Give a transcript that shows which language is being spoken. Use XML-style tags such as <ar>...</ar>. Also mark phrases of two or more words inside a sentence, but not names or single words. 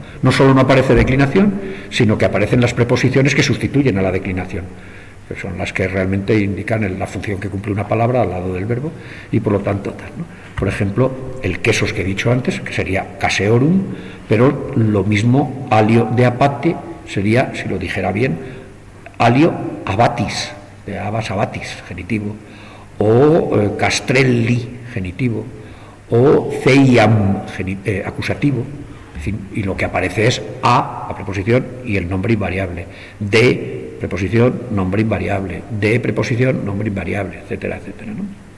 <es>No solo no aparece declinación, sino que aparecen las preposiciones que sustituyen a la declinación, que son las que realmente indican la función que cumple una palabra al lado del verbo y por lo tanto tal, ¿no? Por ejemplo, el quesos que he dicho antes, que sería caseorum, pero lo mismo</es> <la>alio de apate</la> <es>sería, si lo dijera bien,</es> <la>alio abatis, de abas abatis,</la> <es>genitivo, o castrelli, genitivo, o ceiam, acusativo, en fin, y lo que aparece es a, la preposición, y el nombre invariable, de, preposición, nombre invariable, de, preposición, nombre invariable, etcétera, etcétera, ¿no?</es>